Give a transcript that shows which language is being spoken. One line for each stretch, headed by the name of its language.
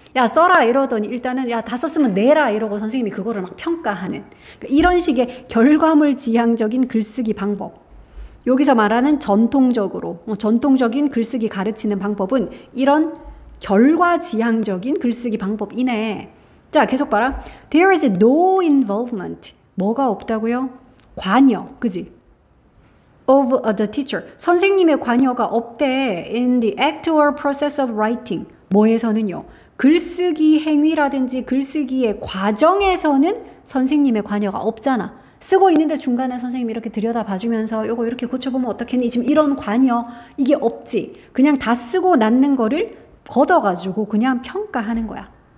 Korean: 야 써라 이러더니 일단은 야 다 썼으면 내라 이러고 선생님이 그거를 막 평가하는. 그러니까 이런 식의 결과물 지향적인 글쓰기 방법. 여기서 말하는 전통적인 글쓰기 가르치는 방법은 이런 결과 지향적인 글쓰기 방법이네. 자, 계속 봐라.
English: There is no involvement.
Korean: 뭐가 없다고요? 관여. 그지?
English: Of the teacher.
Korean: 선생님의 관여가 없대.
English: In the act or process of writing.
Korean: 뭐에서는요? 글쓰기 행위라든지 글쓰기의 과정에서는 선생님의 관여가 없잖아. 쓰고 있는데 중간에 선생님이 이렇게 들여다봐주면서 요거 이렇게 고쳐보면 어떻겠니? 지금 이런 관여 이게 없지. 그냥 다 쓰고 낳는 거를 걷어가지고 그냥 평가하는 거야.